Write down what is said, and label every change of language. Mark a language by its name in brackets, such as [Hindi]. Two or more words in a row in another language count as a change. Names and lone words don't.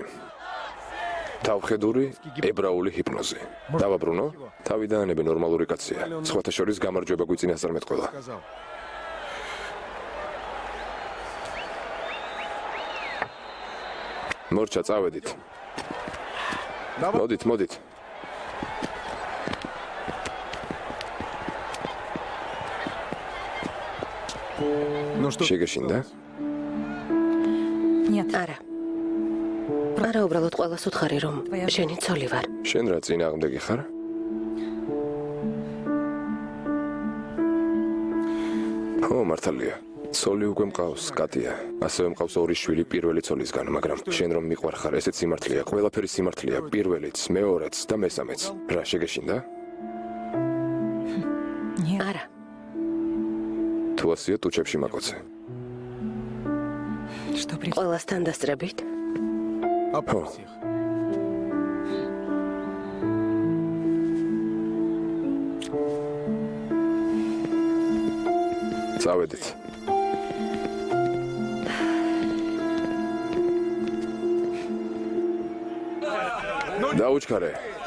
[Georgian] თავხედური ებრაული ჰიპნოზი. დავაბრუნო? თავიდანები ნორმალური კაცია. სხვათა შორის გამარჯვება გვიწინასწარ მეტყველა. [Russian] Сказал. [Georgian] მორჩა, წავედით. მოდით, მოდით. [Russian] Ну что? [Georgian] შეგეშინდა? [Russian] Нет. [Georgian] არა. არა, უბრალოდ ყველას უთხარი, რომ შენი ცოლი ვარ. შენ რა წინააღმდეგი ხარ? ო, მართალია. ცოლი უკვე მყავს, კატია. ასევე მყავს ორი შვილი პირველი ცოლისგან, მაგრამ შენ რომ მიყვარ ხარ, ესეც სიმართლეა. ყველაფერი სიმართლეა, პირველიც, მეორეც და მესამეც. რა შეგეშინდა? [Russian] Нет. [Georgian] არა. თუ ასია ტუჩებში მაკოცე. [Russian] Что при... [Georgian] ყველასთან დასწრებით? [Russian] Опроси их. [Georgian] წავედით. დაუჩქარე.